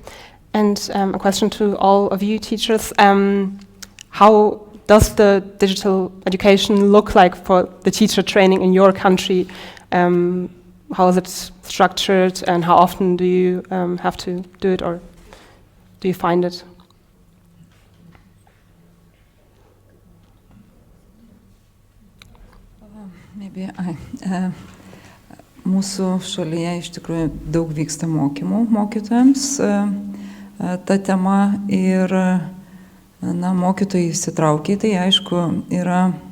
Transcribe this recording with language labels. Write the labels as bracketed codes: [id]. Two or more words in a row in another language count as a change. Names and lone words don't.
[en] And a question to all of you teachers. How does the digital education look like for the teacher training in your country? How is it structured, and how often do you have to do it, or do you find it? [lt] Mūsų šalyje iš tikrųjų daug vyksta mokymų mokytojams ta tema, ir mokytojai įsitraukia į tai, aišku, yra